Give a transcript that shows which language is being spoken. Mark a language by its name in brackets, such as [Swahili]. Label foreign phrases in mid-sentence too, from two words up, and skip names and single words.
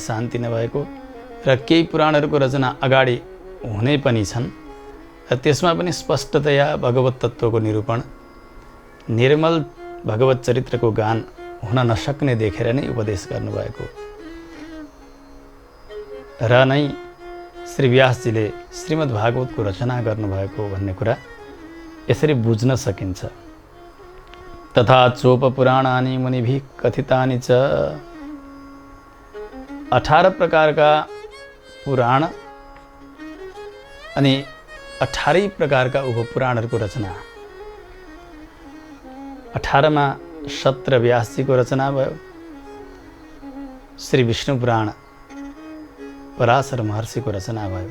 [Nepali] शान्ति नभएको र केही पुराणहरूको रचना अगाडि हुने पनि छन् र त्यसमा पनि स्पष्टतया भगवत तत्त्वको निरूपण, निर्मल भगवत चरित्रको गान हुन नसक्ने देखेर नै उपदेश गर्नुभएको र नै श्री व्यासजीले श्रीमद् भागवतको रचना गर्नुभएको भन्ने कुरा यसरी बुझ्न सकिन्छ। [Sanskrit] तथा चोप पुराणानि मुनिभिः कथितानि च, [Nepali] 18 प्रकारका पुराण अनि 18 प्रकारका उपपुराणहरूको रचना। 18 मा 17 व्यासजीको रचना भयो। श्री विष्णु पुराण पराशर महर्षिको रचना भयो।